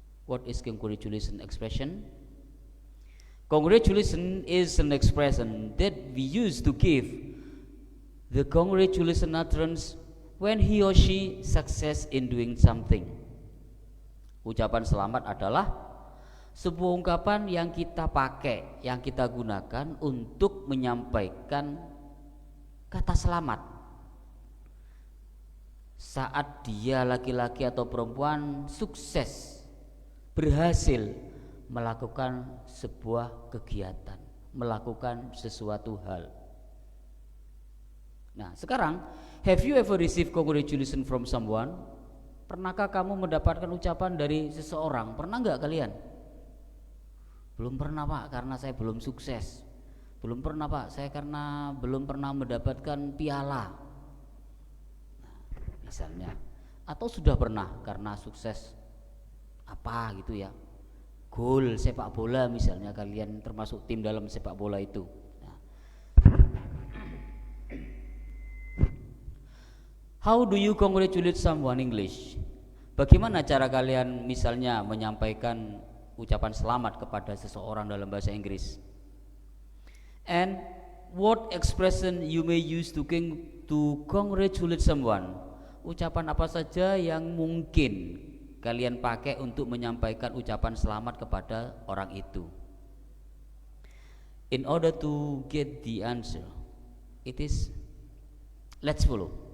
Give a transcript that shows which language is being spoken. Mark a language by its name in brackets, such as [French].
[English] What is congratulation expression? Congratulation is an expression that we use to give the congratulation utterance when he or she success in doing something. [Indonesian] Ucapan selamat adalah sebuah ungkapan yang kita pakai, yang kita gunakan untuk menyampaikan kata selamat saat dia, laki-laki atau perempuan, sukses, berhasil melakukan sebuah kegiatan, melakukan sesuatu hal. Nah, sekarang, [English] have you ever received congratulations from someone? [Indonesian] Pernahkah kamu mendapatkan ucapan dari seseorang? Pernah nggak kalian? Belum pernah, Pak, karena saya belum sukses. Belum pernah, Pak, saya karena belum pernah mendapatkan piala. Nah, misalnya. Atau sudah pernah karena sukses apa gitu ya, gol sepak bola misalnya, kalian termasuk tim dalam sepak bola itu. Nah. [English] How do you congratulate someone English? [Indonesian] Bagaimana cara kalian misalnya menyampaikan ucapan selamat kepada seseorang dalam bahasa Inggris? [English] And what expression you may use to congratulate someone? [Indonesian] Ucapan apa saja yang mungkin kalian pakai untuk menyampaikan ucapan selamat kepada orang itu? [English] In order to get the answer, it is, let's follow.